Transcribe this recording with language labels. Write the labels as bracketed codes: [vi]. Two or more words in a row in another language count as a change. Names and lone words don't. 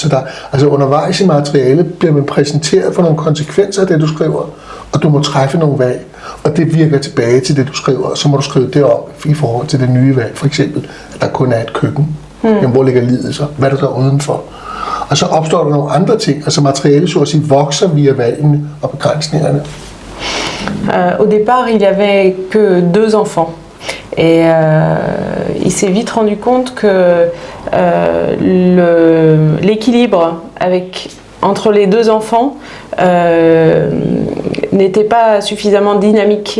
[da] Så der, altså undervejs i materialet bliver man præsenteret for nogle konsekvenser af det, du skriver, og du må træffe nogle valg, og det virker tilbage til det, du skriver, og så må du skrive det om i forhold til det nye valg. For eksempel, at der kun er et køkken. Jamen, hvor ligger livet så? Hvad er der så udenfor? Og så opstår der nogle andre ting, altså materialet så at sige vokser via valgene og begrænsningerne. [fr] Au départ, il n'y avait que 2 enfants. Et il s'est vite rendu compte que l'équilibre entre les 2 enfants n'était pas suffisamment dynamique.